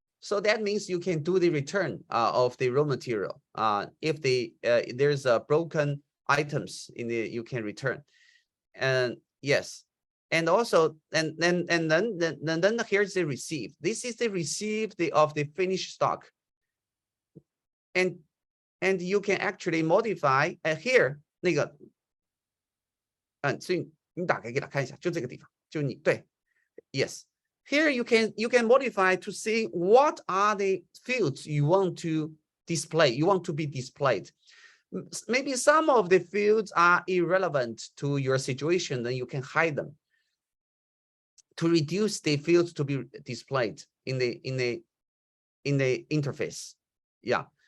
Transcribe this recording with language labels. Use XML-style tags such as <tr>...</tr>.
<en>So that means you can do the return of the raw material. If there's broken items in the, you can return. And yes. And also, and then here's the receive. This is the receive of the finished stock. And you can actually modify here</en> <zh>那个，所以你打开给他看一下，就这个地方，就你对 ，yes.</zh> <en>Here you can modify to see what are the fields you want to display. You want to be displayed. Maybe some of the fields are irrelevant to your situation, then you can hide them to reduce the fields to be displayed in the interface. Yeah.</en>